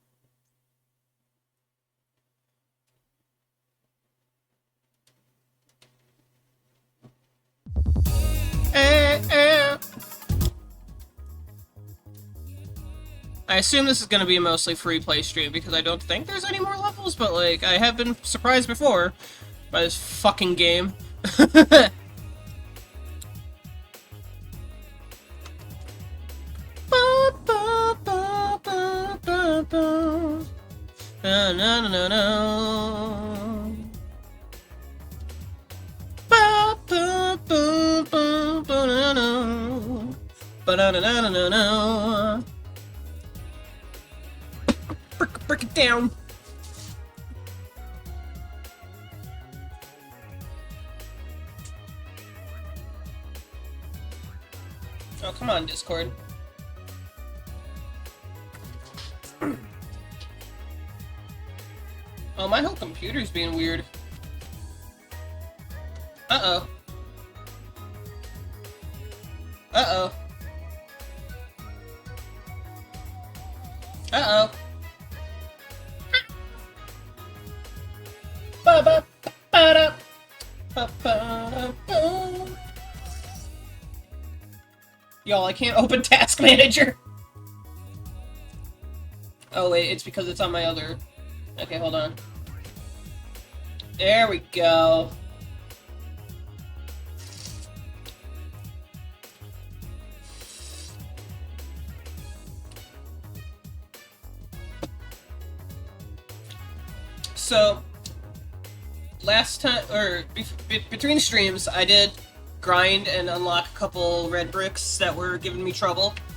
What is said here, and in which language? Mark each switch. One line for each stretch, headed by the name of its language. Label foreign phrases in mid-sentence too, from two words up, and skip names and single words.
English: I assume this is gonna be a mostly free play stream because I don't think there's any more levels, but like, I have been surprised before by this fucking game. Na na na na na. Ba ba ba ba ba na na. Ba na na na na na. Break it down. Oh, come on, Discord. Oh, my whole computer's being weird. Uh-oh. Uh-oh. Uh-oh. Ba-ba-ba-da. Ba-ba-ba. Y'all, I can't open Task Manager. Oh, wait, it's because it's on my other... Okay, hold on. There we go. So, last time, or between streams, I did grind and unlock a couple red bricks that were giving me trouble.